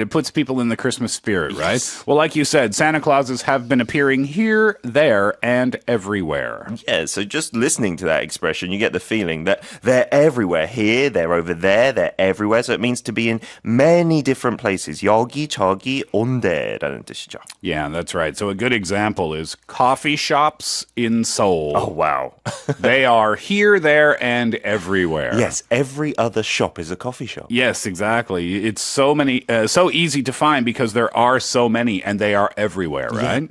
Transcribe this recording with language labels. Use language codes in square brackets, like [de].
[en] It puts people in the Christmas spirit, right? Well, like you said, Santa Clauses have been appearing here, there, and everywhere. Yeah, so just listening to that expression, you get the feeling that they're everywhere. Here, they're over there, they're everywhere. So it means to be in many different places. [ko] 여기, 저기, 온데라는 뜻이죠. [en] Yeah, that's right. So a good example is coffee shops in Seoul. Oh, wow. They are here, there, and everywhere. Yes, every other shop is a coffee shop. Yes, exactly. It's so many, so easy to find because there are so many and they are everywhere, right?